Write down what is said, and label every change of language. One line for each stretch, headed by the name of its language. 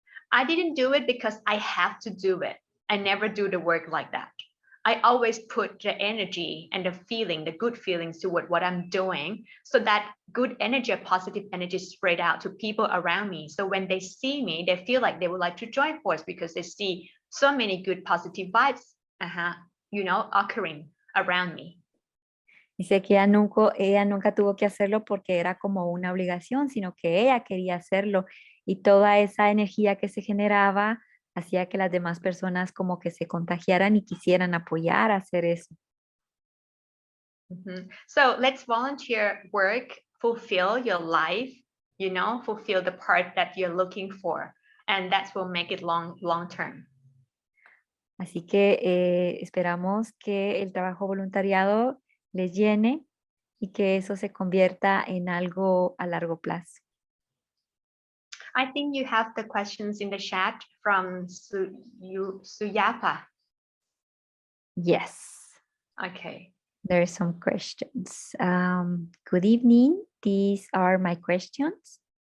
English: I didn't do it because I have to do it. I never do the work like that. I always put the energy and the feeling, the good feelings toward what I'm doing, so that good energy or positive energy spread out to people around me. So when they see me, they feel like they would like to join force because they see so many good positive vibes, occurring around me.
Spanish: Dice que ella nunca tuvo que hacerlo porque era como una obligación, sino que ella quería hacerlo y toda esa energía que se generaba hacía que las demás personas como que se contagiaran y quisieran apoyar a hacer eso.
English: So let's volunteer work, fulfill your life, fulfill the part that you're looking for, and that will make it long term.
Spanish: Así que esperamos que el trabajo voluntariado les llene y que eso se convierta en algo a largo plazo.
English: I think you have the questions in the chat from Suyapa. Yes. Okay. There are some questions. Good evening. These are my questions.